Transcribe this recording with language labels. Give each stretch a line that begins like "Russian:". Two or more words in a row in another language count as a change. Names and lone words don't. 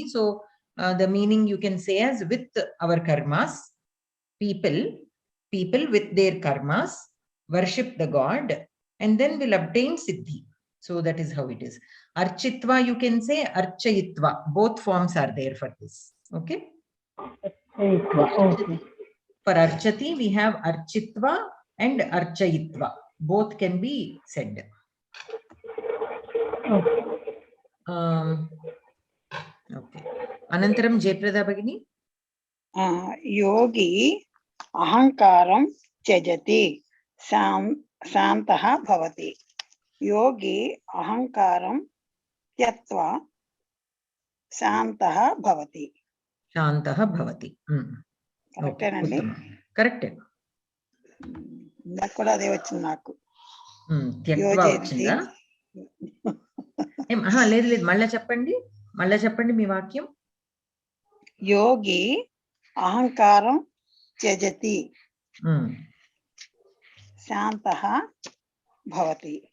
English: So the meaning you can say as with our karmas, people with their karmas worship the God and then will obtain siddhi. So that is how it is. Architva, you can say archayitva. Both forms are there for this. Okay. Okay. For archati, we have architva and archayitva. Both can be said. Okay. Okay.
Sanskrit: अनन्तरम् Jayprada भगिनी? योगी अहङ्कारम् त्यजति शान्तः भवति. योगी अहङ्कारम् त्यक्त्वा शान्तः भवति. शान्तः भवति.
Telugu: కరెక్టేనండి? కరెక్టే. నాకు కూడా అదే వచ్చింది. నాకు త్యక్వా వచ్చిందా? లేదు మళ్ళా చెప్పండి మీ వాక్యం.
Sanskrit: యోగి అహంకారం త్యజతి శాంతః భవతి.